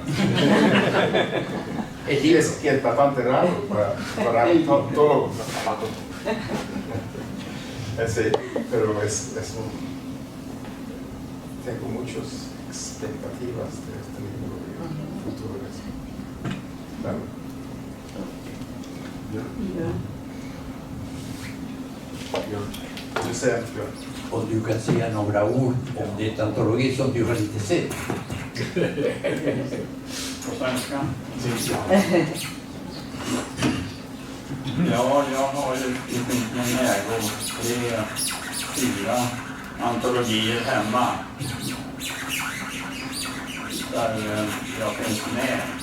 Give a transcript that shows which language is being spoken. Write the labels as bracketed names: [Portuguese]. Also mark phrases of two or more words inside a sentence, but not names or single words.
[Spanish] Y es bastante raro para todo. Sí, pero tengo muchas expectativas de este libro y futuras. Claro. [Swedish] Och du kan säga några ord om det antologi som du har lite sett. På svenska? Ja, jag har ju i min ägo 4 antologier hemma där jag finns med.